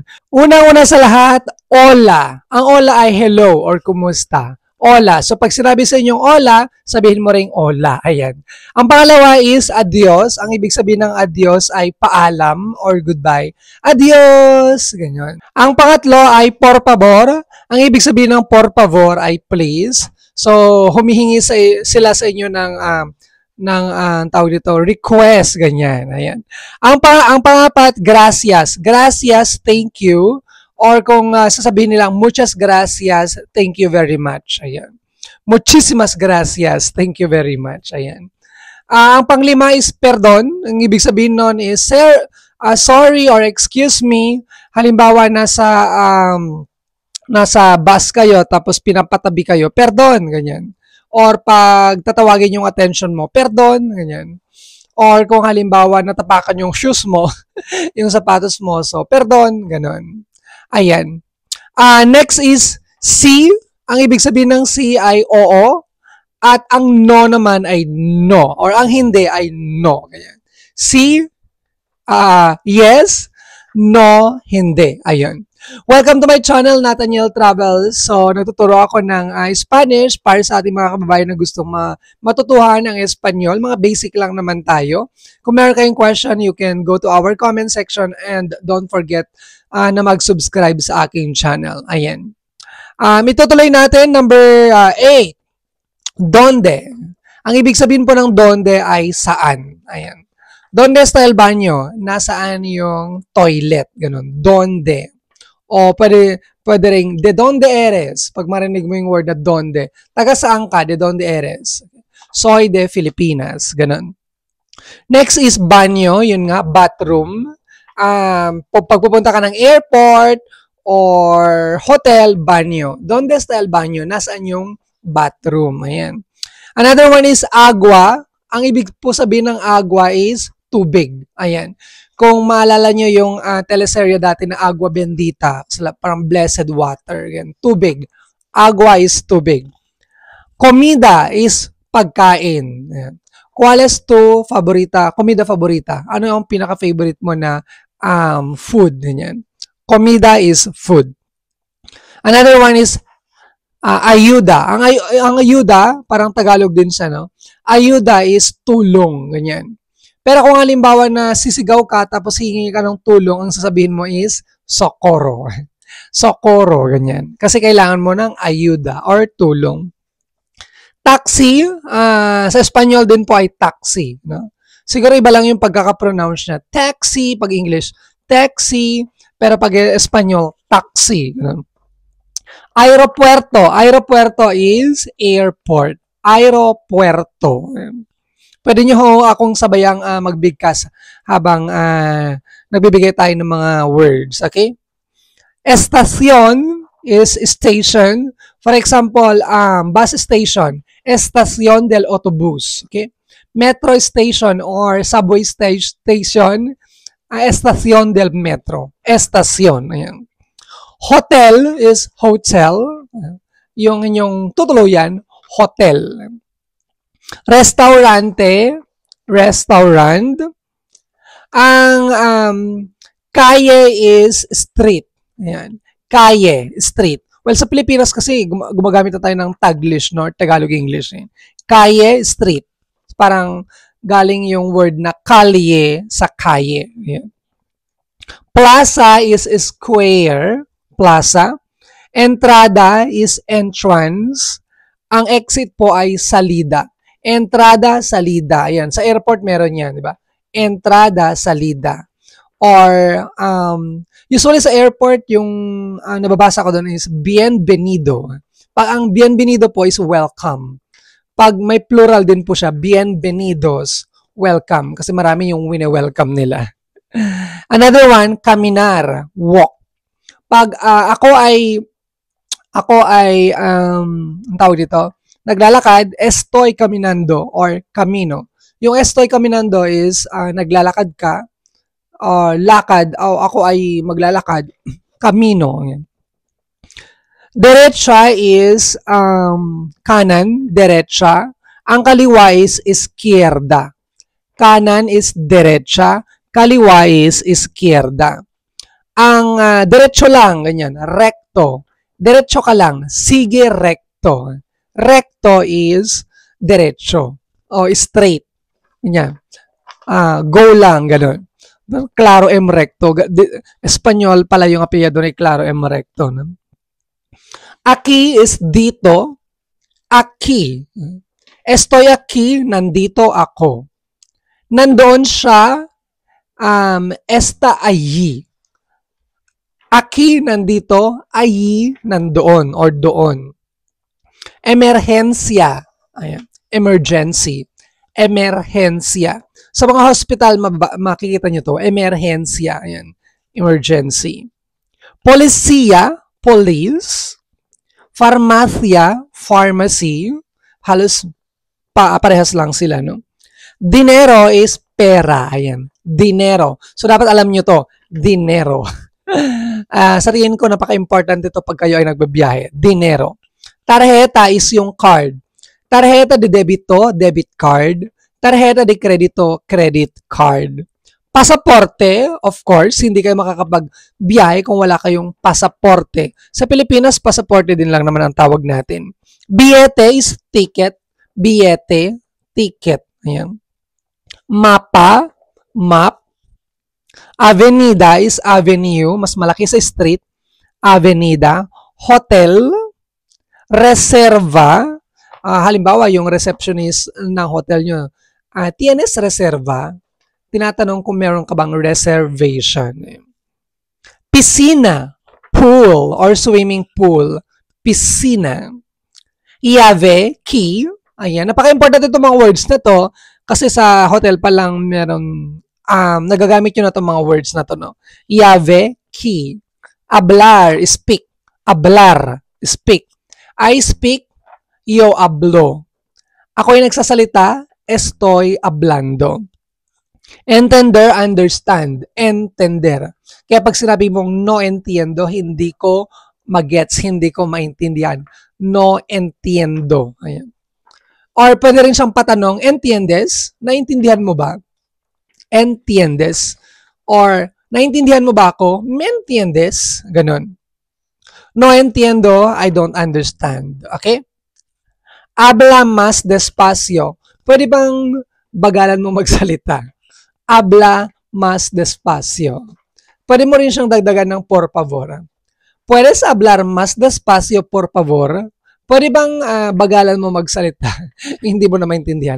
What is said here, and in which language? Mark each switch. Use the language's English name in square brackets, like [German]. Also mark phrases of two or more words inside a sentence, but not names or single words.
[Filipino] Una-una sa lahat, hola. Ang hola ay hello or kumusta. Hola. So pag sinabi sa inyong hola, sabihin mo ring hola. Ayan. Ang pangalawa is adios. Ang ibig sabihin ng adios ay paalam or goodbye. Adios. Ganyan. Ang pangatlo ay [Spanish] por favor. [Filipino] Ang ibig sabihin ng [Spanish] por favor [Filipino] ay please. So humihingi sila sa inyo ng tawag dito, request, ganyan. Ayan. Ang pangapat, gracias. Gracias, [English] thank you. [Filipino] Or kung sasabihin nilang [Spanish] muchas gracias, [English] thank you very much. [Filipino] Ayan. [Spanish] Muchísimas gracias, [English] thank you very much. [Filipino] Ayan. Ang panglima is perdon. Ang ibig sabihin nun is sorry or [English] excuse me. [Filipino] Halimbawa, nasa bus kayo tapos pinapatabi kayo, perdon, ganyan. Or pag tatawagin yung attention mo, perdon, ganyan. Or kung halimbawa natapakan yung shoes mo, yung sapatos mo, so perdon, ganon. Ayan. Next is si. Ang ibig sabihin ng si ay oo. At ang no naman ay no. Or ang hindi ay no. Ganyan. Si, yes, no, hindi. Ayun. [English] Welcome to my channel, Nathaniel Travels. [Filipino] So, natuturo ako ng Spanish para sa ating mga kababayan na gustong matutuhan ng Espanyol. Mga basic lang naman tayo. Kung meron kayong question, [English] you can go to our comment section and don't forget [Filipino] na mag-subscribe sa aking channel. Ayan. Itutuloy natin, number 8. Donde. Ang ibig sabihin po ng donde ay saan. Ayan. [Spanish] Donde está el baño? [Filipino] Nasaan yung toilet? Ganun. Donde. O pwede rin, [Spanish] de donde eres? [Filipino] Pag marinig mo yung word na donde. Taga saan ka? [Spanish] De donde eres? Soy de Filipinas. [Filipino] Ganun. Next is banyo. Yun nga, bathroom. Pag pupunta ka ng airport or hotel, banyo. [Spanish] Donde está el baño? [Filipino] Nasaan yung bathroom? Ayan. [English] Another one is agua. [Filipino] Ang ibig po sabihin ng agua is tubig. Ayan. Kung maalala nyo yung teleserye dati na Agua Bendita, parang [English] blessed water. [Filipino] Ayan. Tubig. Agua is tubig. Comida is pagkain. Ayan. [Spanish] ¿Cuál es tu favorita? Comida favorita. [Filipino] Ano yung pinaka-favorite mo na food? Ayan. [English] Comida is food. Another one is ayuda. [Filipino] Ang ayuda, parang Tagalog din siya, no? Ayuda is tulong, ganyan. Pero kung halimbawa na sisigaw ka tapos hihingi ka ng tulong, ang sasabihin mo is socorro. Socorro, ganyan. Kasi kailangan mo ng ayuda or tulong. Taxi, sa Espanyol din po ay taxi, no? Siguro iba lang yung pagkaka-pronounce niya. Taxi, pag English, taxi, pero pag Espanyol, taxi. No? Aeropuerto. Aeropuerto is airport. Aeropuerto. Pwede nyo akong sabayang magbigkas habang nagbibigay tayo ng mga words. [English] Okay? Estación is station. For example, bus station. [Spanish] Estación del autobus. Okay? [English] Metro station or subway station. [Spanish] Estación del metro. Estación. [Filipino] Ayan. [English] Hotel is hotel. [Filipino] Yung inyong tutuluyan, hotel. Restaurante, restaurant. Ang calle is street. Ayan. Calle, street. Well, sa Pilipinas kasi gumagamit na tayo ng Taglish, no? Tagalog English. Eh. Calle, street. Parang galing yung word na kalye sa calle. [English] Ayan. Plaza is square. Plaza. Entrada is entrance. [Filipino] Ang exit po ay salida. [Spanish] Entrada, salida. [Filipino] Ayan. Sa airport meron yan, di ba? [Spanish] Entrada, salida. [Filipino] Or, usually sa airport, yung nababasa ko doon is bienvenido. Pag ang bienvenido po is welcome. Pag may plural din po siya, bienvenidos, welcome. Kasi marami yung wine-welcome nila. [English] Another one, caminar, walk. [Filipino] Pag ako ay ang tawag dito, naglalakad, [Spanish] estoy caminando or camino. [Filipino] Yung [Spanish] estoy caminando [Filipino] is naglalakad ka, lakad, o ako ay maglalakad, camino. Derecha is kanan, derecha. Ang kaliwa is izquierda. Kanan is derecha, kaliwa is izquierda. Ang derecho lang, ganyan, recto. Derecho ka lang, sige recto. Recto is derecho o straight. Ganyan. Go lang, ganun. Claro M recto. Espanyol pala yung apelyido ni Claro M recto. No? Aquí is dito. Aquí. [Spanish] Estoy aquí, [Filipino] nandito ako. Nandoon siya, [Spanish] está allí. [Filipino] Aquí, nandito, allí, nandoon or doon. Emergencia. Ayan. Emergency. Emergencia. Sa mga hospital, makikita nyo to. Emergencia. Ayan. Emergency. Policia, police. Farmacia, pharmacy. Halos parehas lang sila, no? Dinero is pera. Ayan. Dinero. So, dapat alam nyo to. Dinero. Sa tingin ko, napaka-important ito pag kayo ay nagbabiyahe. Dinero. Tarjeta is yung card. [Spanish] Tarjeta de debito, [English] debit card. [Spanish] Tarjeta de credito, [English] credit card. [Filipino] Pasaporte, [English] of course, [Filipino] hindi kayo makakapagbiyahe kung wala kayong pasaporte. Sa Pilipinas, pasaporte din lang naman ang tawag natin. Billete is ticket. Billete, ticket. Ayan. Mapa, map. Avenida is avenue, mas malaki sa street. Avenida. Hotel. Reserva. Halimbawa, yung receptionist ng hotel nyo, [Spanish] ¿tienes reserva? [Filipino] Tinatanong kung meron ka bang reservation. [English] Piscina. Pool or swimming pool. [Filipino] Piscina. Llave, key. Ayan. Napaka-important itong mga words na to kasi sa hotel pa lang meron nagagamit nyo na itong mga words na to, no? Llave, key. Hablar, speak. Hablar, [English] speak. I speak, [Spanish] yo hablo. [Filipino] Ako ay nagsasalita, [Spanish] estoy hablando. [Filipino] Entender, understand. Entender. Kaya pag sinabi mong [Spanish] no entiendo, [Filipino] hindi ko magets, hindi ko maintindihan. [Spanish] No entiendo. Ayan. [Filipino] Or pwede rin siyang patanong, entiendes? Naintindihan mo ba? Entiendes? Or, naintindihan mo ba ako? [Spanish] ¿Me entiendes? Ganon. No entiendo, [English] I don't understand. [Filipino] Okay? [Spanish] Habla más despacio. [Filipino] Pwede bang bagalan mo magsalita? [Spanish] Habla más despacio. [Filipino] Pwede mo rin siyang dagdagan ng [Spanish] por favor. ¿Puedes hablar más despacio, por favor? [Filipino] Pwede bang bagalan mo magsalita? Hindi mo na maintindihan.